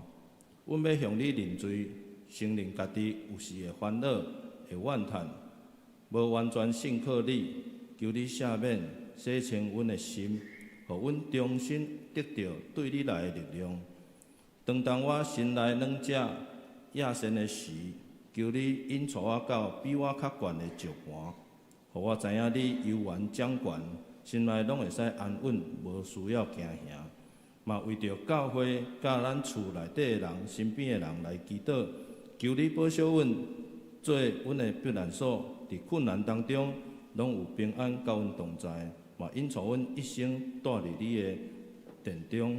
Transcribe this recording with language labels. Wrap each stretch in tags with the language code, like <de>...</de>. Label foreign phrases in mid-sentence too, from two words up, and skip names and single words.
<nan>阮要向你认罪，承认家己有时会烦恼、会怨叹，无完全信靠你，求你赦免、洗清阮的心，互阮重新得到对你来的力量。当我心内软者野心的时，求你引带我到比我较悬的石盘。互我知影你悠然掌权，心内拢会使安稳，无需要惊吓。嘛为着教会甲咱厝内底的人、身边的人来祈祷，求你保守阮，做阮的避难所，伫困难当中拢有平安甲阮同在，嘛引带阮一生住伫你的殿中。</nan>